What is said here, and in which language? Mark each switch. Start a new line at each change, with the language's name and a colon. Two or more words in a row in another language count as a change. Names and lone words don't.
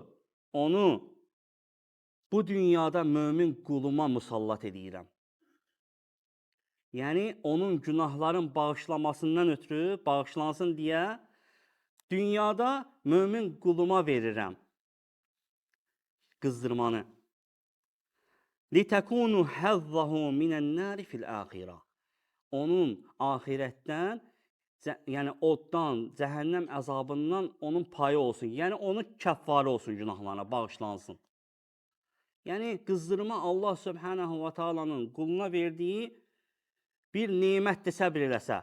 Azerbaijani: Onu bu dünyada mömin quluma musallat edirəm. Yəni, onun günahların bağışlamasından ötürü, bağışlansın deyə, dünyada mömin quluma verirəm qızdırmanı.
Arabic: لِتَكُونُ حَظَّهُ مِنَ النَّارِ فِي الْآخِرَةِ.
Azerbaijani: Onun ahirətdən, yəni oddan, cəhənnəm əzabından onun payı olsun. Yəni, onun kəffarı olsun günahlarına, bağışlansın. Yəni, qızdırma Allah
Arabic: سبحانه وتعالى'nın
Azerbaijani: quluna verdiyi bir nemətdir səbr eləsə.